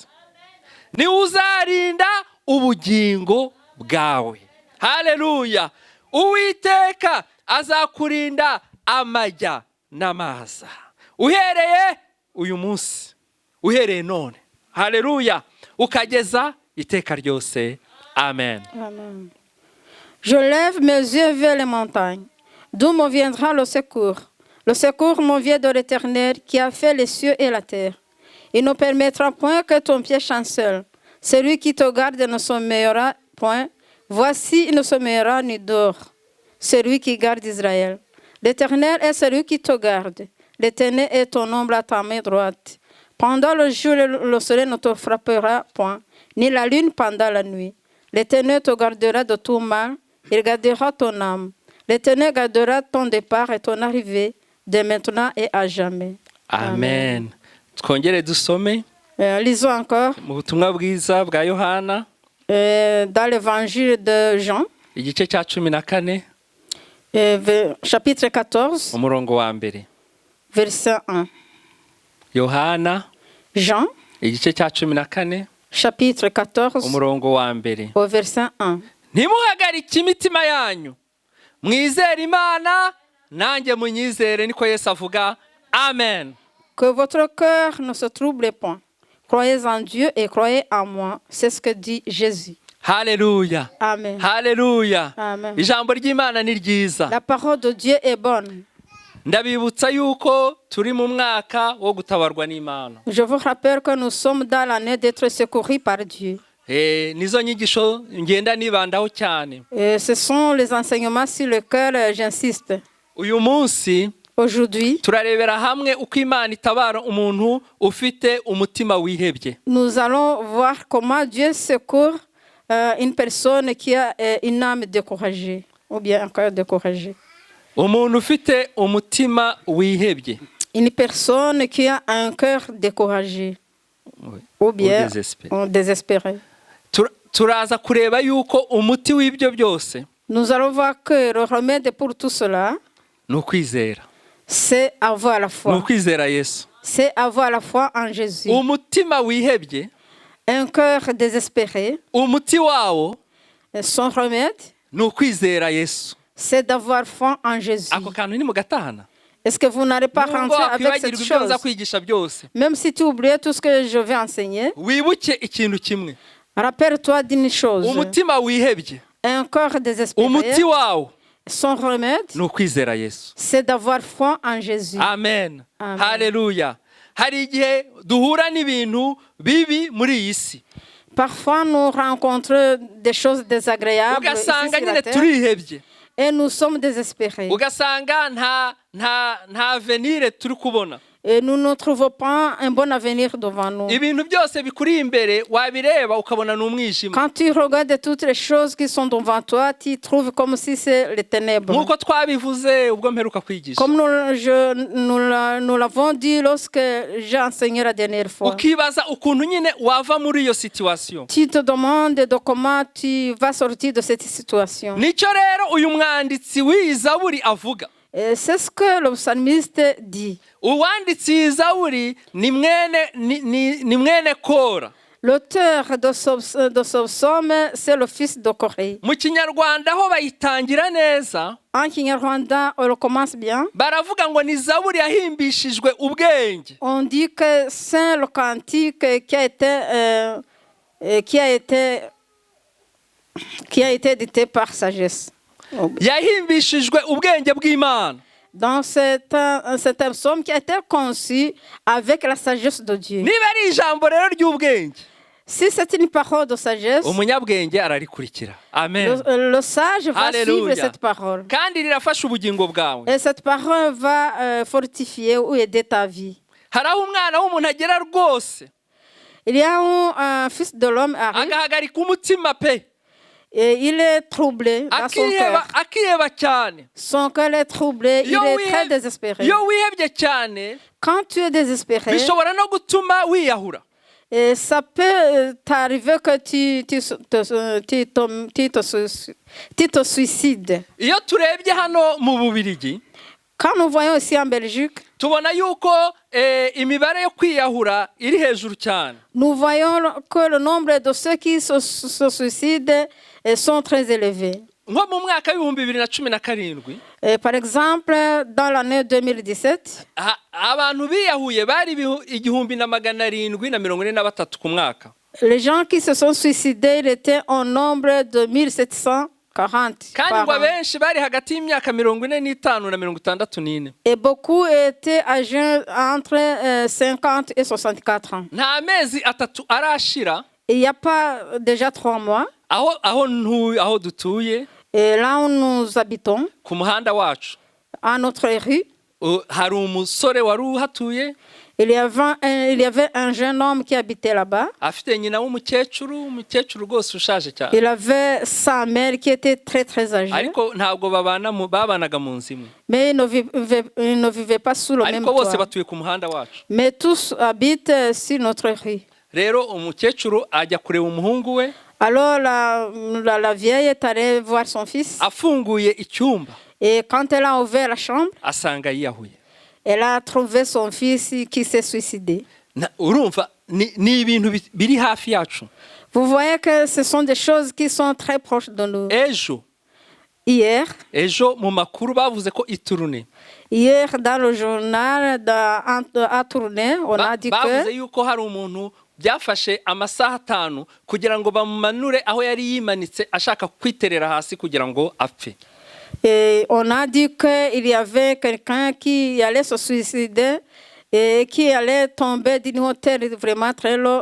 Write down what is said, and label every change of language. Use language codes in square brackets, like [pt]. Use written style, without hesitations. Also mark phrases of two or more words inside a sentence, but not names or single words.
[rw] Ni uzarinda ubugingo bwawe. Haleluya. Uwiteka azakurinda amajya n'amaza. Uhereye uyu munsi, uhereye none, haleluya, ukageza iteka ryose. Amen. Amen. [fr] Je lève mes yeux vers les montagnes. D'où me viendra le secours? Le secours me vient de l'Éternel qui a fait les cieux et la terre. Il ne permettra point que ton pied chancelle. Celui qui te garde ne sommeillera point. Voici, il ne sommeillera ni dort. Celui qui garde Israël. L'Éternel est celui qui te garde. L'Éternel est ton ombre à ta main droite. Pendant le jour, le soleil ne te frappera point, ni la lune pendant la nuit. L'Éternel te gardera de tout mal. Il gardera ton âme. L'Éternel gardera ton départ et ton arrivée, de maintenant et à jamais. [rw] Amen. Twongere dusome [fr] Lisons encore [rw] mu butumwa bwiza bwa Yohana [fr] dans l'évangile de Jean, [rw] igice cya 14 [fr] chapitre 14, [rw] umurongo wa mbere. [fr] verset 1. [rw] Yohana [fr] Jean, [rw] igice cya 14 [fr] chapitre 14, [rw] umurongo wa mbere. [fr] au verset 1. [rw] Ntimuhagarike imitima yanyu, mwizere Imana nanjye munyizere, niko Yesu avuga. Amen. [fr] Que votre cœur ne se trouble point. Croyez en Dieu et croyez en moi. C'est ce que dit Jésus. [rw] Haleluya. Amen. Haleluya. Amen. Ijambo ry'Imana ni ryiza. [fr] La parole de Dieu est bonne. [rw] Ndabibutsa yuko turi mu mwaka wo gutabarwa n'Imana. [fr] Je vous rappelle que nous sommes dans l'année d'être secourus par Dieu. [rw] Nizo nyigisho ngenda nibandaho cyane. [fr] Et ce sont les enseignements sur lesquels j'insiste. [rw] Uyu munsi [fr] Aujourd'hui, [rw] turarebera hamwe uko Imana itabara umuntu ufite umutima wihebye. [fr] nous allons voir comment Dieu secourt une personne qui a une âme découragée ou bien un cœur découragé. [rw] Umuntu ufite umutima wihebye. [fr] Une personne qui a un cœur découragé ou bien désespéré. [rw] Turaza kureba yuko umuti w'ibyo byose [fr] Nous allons voir que le remède pour tout cela, [rw] ni ukwizera. [fr] c'est avoir la [rw] Ni [fr] foi. [rw] ukwizera Yesu. [fr] C'est avoir la foi en Jésus. [rw] Umutima wihebye, [fr] Un cœur désespéré, [rw] umuti wawo [fr] son remède, [rw] ni ukwizera Yesu. [fr] c'est d'avoir foi en Jésus. [rw] Ako kantu ni mugatahana. [fr] Est-ce que vous n'allez pas [rw] Nubwo [fr] rentrer avec cette [rw] wakwibagirwa ibyo nza [fr] chose? [rw] kwigisha byose, [fr] Même si tu oublies tout ce que je vais enseigner, [rw] wibuke ikintu kimwe. [fr] rappelle-toi d'une chose. [rw] Umutima wihebye, [fr] Un corps désespéré, [rw] umuti wawo [fr] son remède, [rw] ni ukwizera Yesu. [fr] c'est d'avoir foi en Jésus. [rw] Amen. Amen. Haleluya. Hari igihe duhura n'ibintu bibi muri iyi si, [fr] Parfois, nous rencontrons des choses désagréables ici [rw] ugasanga [fr] sur la [rw] nyine [fr] terre [rw] turihebye, [fr] et nous sommes désespérés. [rw] ugasanga nta avenir turi kubona. [fr] Et nous ne trouvons pas un bon avenir devant nous. [rw] Ibintu byose bikuri imbere wabireba ukabona n'umwijima. [fr] Quand tu regardes toutes les choses qui sont devant toi, tu trouves comme si c'est les ténèbres. [rw] Nk'uko twabivuze ubwo mperuka kwigisha, [fr] Comme nous l'avons dit lorsque j'ai enseigné la dernière fois. [rw] ukibaza ukuntu nyine wava muri iyo situation. [fr] Tu te demandes de comment tu vas sortir de cette situation. [rw] Nicyo rero uyu mwanditsi w'iyi Zaburi avuga. [fr] Et c'est ce que le psalmiste dit. [rw] Uwanditsi w'iyi Zaburi ni mwene Kora. [fr] L'auteur de ce psaume, c'est le fils de Corée. [rw] Mu Kinyarwanda ho bayitangira neza, [fr] En Kinyarwanda, on le commence bien. [rw] baravuga ngo ni Zaburi yahimbishijwe ubwenge. [fr] On dit que c'est le cantique qui a été édité par sagesse. [rw] Yahimbishijwe ubwenge bw'Imana. [fr] Donc c'est un psaume qui a été conçu avec la sagesse de Dieu. [rw] Niba ari ijambo rero ry'ubwenge, [fr] Si c'est une parole de sagesse, [rw] umunyabwenge ararikurikira. Amen. [fr] le sage va Alléluia. suivre cette parole. [rw] Kandi rirafasha ubugingo bwawe. [fr] Et cette parole va fortifier ou aider ta vie. [rw] Hari aho umwana w'umuntu agera rwose [fr] Il y a un fils de l'homme arrive [rw] agahagarika umutima pe, [fr] et il est troublé dans son cœur. [rw] akiheba cyane. [fr] Son cœur est troublé, il est très désespéré. [rw] Iyo wihebye cyane [fr] Quand tu es désespéré, [rw] bishobora no gutuma wiyahura. [fr] et ça peut t'arriver que tu te suicides. [rw] Iyo turebye hano mu Bubiligi, [fr] Quand nous voyons ici en Belgique, [rw] tubona yuko imibare yo kwiyahura iri hejuru cyane. [fr] nous voyons que le nombre de ceux qui se suicident sont très élevés. [rw] Nko mu mwaka w'ibihumbi 2017, [fr] Par exemple, dans l'année 2017, [rw] abantu biyahuye bari 1743 ku mwaka. [fr] les gens qui se sont suicidés, ils étaient au nombre de 1743. 40 [rw] kandi [fr] par [rw] ngo [fr] an. [rw] abenshi bari hagati y'imyaka 45 na 64. [fr] Et beaucoup étaient âgés entre 50 et 64 ans. [rw] nta mezi atatu arashira [fr] Il n'y a pas déjà 3 mois. [rw] aho dutuye [fr] Et là où nous habitons, [rw] ku muhanda wacu [fr] à notre rue, [rw] hari umusore wari uhatuye [fr] il y avait un jeune homme qui habitait là-bas. [rw] afite nyina umukecuru rwose ushaje cyane. [fr] Il avait sa mère qui était très très âgée. [rw] ariko ntabwo babanaga mu nzu imwe. [fr] Mais ils ne vivaient pas sous le même [rw] ariko bose [fr] toit. [rw] batuye ku muhanda wacu. [fr] Mais tous habitent sur notre rue. [rw] rero umukecuru ajya kureba umuhungu we. [fr] Alors la vieille est allée voir son fils. [rw] afunguye icyumba [fr] Et quand elle a ouvert la chambre, [rw] asanga yiyahuye. [fr] elle a trouvé son fils qui s'est suicidé. [rw] urumva ni ibintu biri hafi yacu. [fr] Vous voyez que ce sont des choses qui sont très proches de nous. Hier, [rw] mu makuru bavuze ko iturune. [fr] Hier, dans le journal à Tournai, on a dit [rw] bavuze yuko hari umuntu byafashe amasaha 5 kugira ngo bamumanure aho yari yimanitse ashaka kwiterera hasi kugira ngo apfe. [fr] Et on a dit qu'il y avait quelqu'un qui allait se suicider et qui allait tomber d'une hauteur vraiment très loin.